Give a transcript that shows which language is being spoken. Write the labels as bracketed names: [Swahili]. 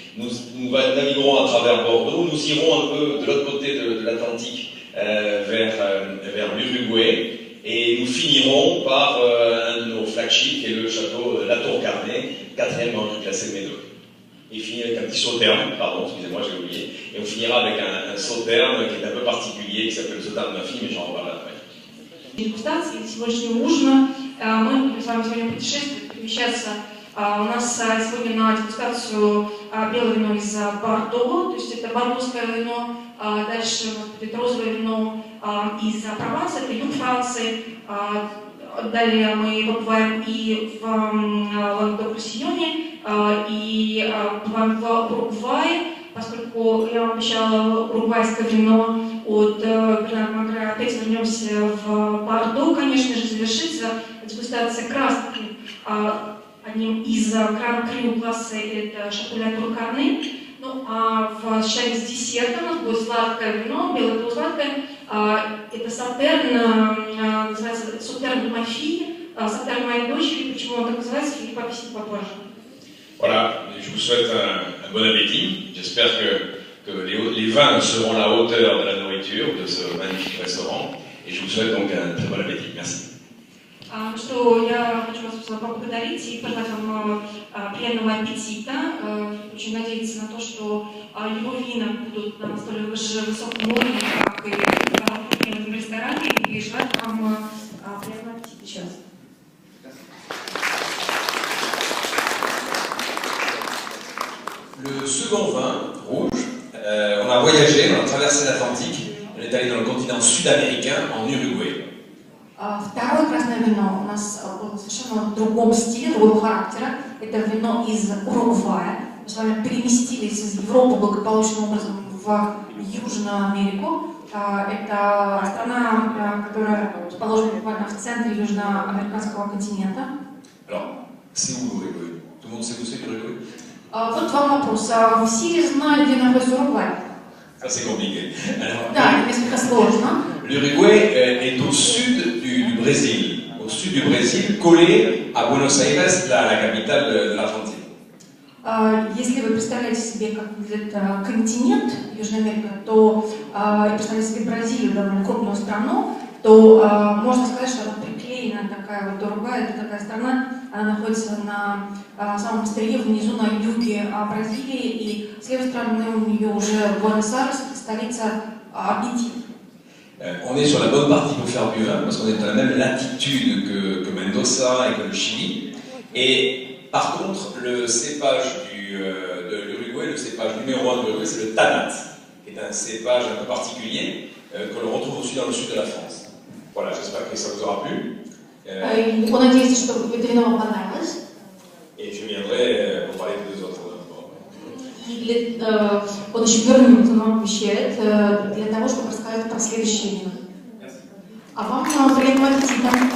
[French] Nous naviguerons à travers Bordeaux, nous irons un peu de l'autre côté de l'Atlantique vers l'Uruguay. Et nous finirons par un de nos flagships, qui est le château Latour-Carnet, 4e grand cru classé de Médoc. Et finir avec un petit Sauterne, pardon, excusez-moi, j'ai oublié. Et on finira avec un Sauterne qui est un peu particulier, qui s'appelle le Sauterne de ma fille, mais j'en reparlerai après. [Russian] Дегустации сегодняшнего ужина мы будем с вами сегодня путешествовать, перемещаться. У нас сегодня на дегустацию белое вино из Бордо, то есть это бордоское вино. Дальше будет розовое вино из Прованса, это юг Франции. Далее мы побываем и в Лангедок-Roussillоне, и побываем в Уругвае, поскольку я вам обещала уругвайское вино от Бернара Магре. Опять вернемся в Бордо, конечно же, завершится дегустация краски. Одним из гран-крю класса это Шато Латур-Карне. Ну, а в сочетании с десертом у нас будет сладкое вино, белое полусладкое. Это Саутерн, называется Саутерн de ma fille, Саутерн моей дочери. Почему он так называется, Филипп объяснит попозже. [French] Voilà, je vous souhaite un bon appétit. J'espère que les vins seront à la hauteur de la nourriture de ce magnifique restaurant. Et je vous souhaite donc un très bon appétit. Merci. [Russian] Что я хочу вас поблагодарить и пожелать вам приятного аппетита. Очень надеяться на то, что его вина будут на столь высоком уровне, как и в этом ресторане, и желать вам приятного аппетита еще раз. [French] Le second vin, rouge, on a voyagé, on a traversé l'Atlantique, on est allé dans le continent sud-américain, en Uruguay. [Russian] Второе красное вино у нас было совершенно в другом стиле, другого характера. Это вино из Уругвая. Мы с вами переместились из Европы благополучным образом в Южную Америку. Это страна, которая расположена буквально в центре южноамериканского континента. [French] Alors, c'est où l'Uruguay? Tout le monde sait où c'est l'Uruguay? [Russian] Вот вам вопрос. Все знают, где находится Уругвай? [French] Ça, c'est compliqué. [Russian] Да, это несколько сложно. [French] L'Uruguay est au sud du Brésil, au sud sud du Brésil, collé à Buenos Aires, la capitale de l'Argentine. [Russian] Если вы представляете себе, как выглядит континент Южной Америки, то и представляете себе Бразилию, довольно крупную страну, то можно сказать, что она приклеена такая вот другая, это такая страна, она находится на самом острие, внизу на юге Бразилии, и с левой стороны у нее уже Буэнос-Айрес, столица Аргентины. [French] On est sur la bonne partie pour faire du vin, parce qu'on est à la même latitude que Mendoza et que le Chili. Et par contre, le cépage de l'Uruguay, le cépage numéro 1 de l'Uruguay, c'est le Tanat, qui est un cépage un peu particulier que l'on retrouve aussi dans le sud de la France. Voilà, j'espère que ça vous aura plu. [Russian] On надеется, что вино вам понравилось. [French] Et je viendrai pour parler des deux autres. [Russian] И он еще вернется, нам обещает, для того, чтобы рассказать про следующее вино. А вам приятного аппетита.